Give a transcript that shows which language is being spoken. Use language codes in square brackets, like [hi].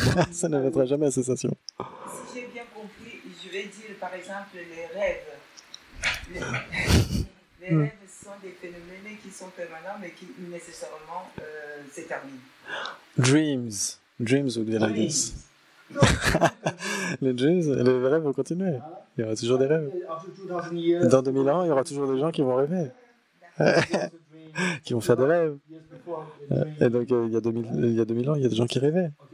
[fr] Ça ne viendra jamais à cessation. Si j'ai bien compris, je vais dire par exemple les rêves. Les rêves sont des phénomènes qui sont permanents mais qui nécessairement se terminent. [en] Dreams would be like this. [fr] Les rêves vont continuer. Il y aura toujours des rêves. Dans 2000 ans, il y aura toujours des gens qui vont rêver. Qui vont faire des rêves. Et donc, il y a 2000 ans, il y a des gens qui rêvaient.